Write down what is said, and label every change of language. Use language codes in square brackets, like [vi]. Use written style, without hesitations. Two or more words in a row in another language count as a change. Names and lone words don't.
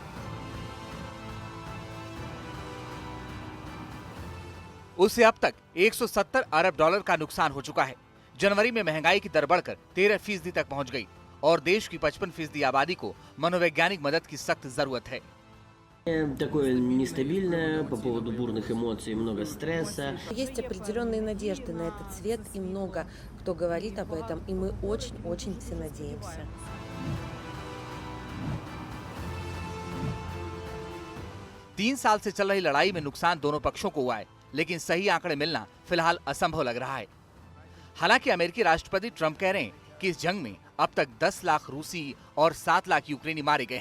[hi] उसे अब तक 170 अरब डॉलर का नुकसान हो चुका है। जनवरी में महंगाई की दर बढ़कर 13% तक पहुंच गई और देश की 55% आबादी को मनोवैज्ञानिक मदद की सख्त जरूरत है। [ru] Такое нестабильное, по поводу бурных эмоций, много стресса. Есть определенные надежды на этот цвет, и много кто говорит об этом, и мы очень-очень все надеемся. [hi] तीन साल से चल रही लड़ाई में नुकसान दोनों पक्षों को हुआ है, लेकिन सही आंकड़े मिलना फिलहाल असंभव लग रहा है। हालांकि अमेरिकी राष्ट्रपति ट्रंप कह रहे हैं कि इस जंग में अब तक 10 लाख रूसी और 7 लाख यूक्रेनी मारे गए हैं।